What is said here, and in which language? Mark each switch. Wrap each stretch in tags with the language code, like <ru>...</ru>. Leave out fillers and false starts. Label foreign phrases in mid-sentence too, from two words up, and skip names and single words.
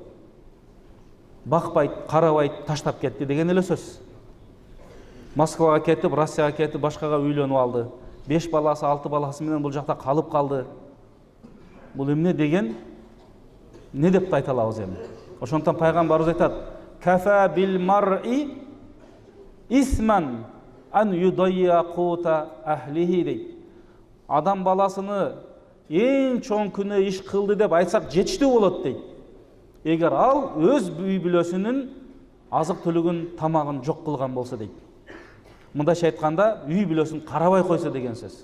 <ky>Бакпайт, карабайт, таштап кетти деген эле сөз. Москвага кетип, Россияга кетип, башкага үйлөнүп алды. 5 баласы, 6 баласы менен бул жакта калып калды. Бул эмне деген, не деп айта алабыз эми? Ошондон пайгамбарыбыз айтат:</ky> <ar>"كفى بالمرء إثما أن يضيع قوت أهله"</ar> <ky>дейт. Адам баласыны эң чоң күнөө иш кылды деп айтсак жетиштүү болот дейт. Эгер ал өз үй бүлөсүнүн азык түлүгүн, тамагын жок кылган болсо дейт. Мындайча айтканда, үй бүлөсүн карабай койсо деген сөз.</ky>